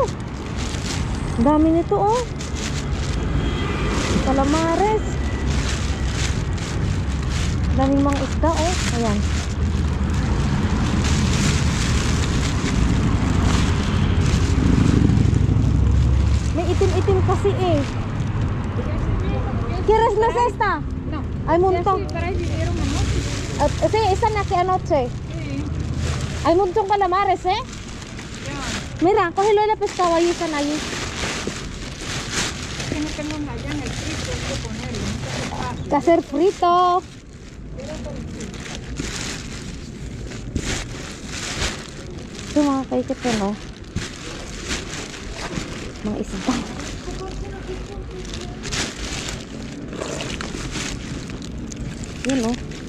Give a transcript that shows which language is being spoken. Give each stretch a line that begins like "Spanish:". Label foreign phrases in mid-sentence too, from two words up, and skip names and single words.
Filipino: Ang dami nito, oh. Calamares. Daming mga isda, oh. Ayan. May itim-itim kasi eh.
Spanish: ¿Quieres la cesta? No. Hay un montón. Ya sí, para dinero mejor. Sí, esa na que anoche. Sí. Hay un montón calamares, eh. Ya. Mira, cógelo de la pescado ahí, están ahí. Que no tengo allá en el frito, hay que ponerlo. No se hace fácil. Que hacer frito.
Filipino: Ito mga kaikit ko, no? Mga isda. Yan, no?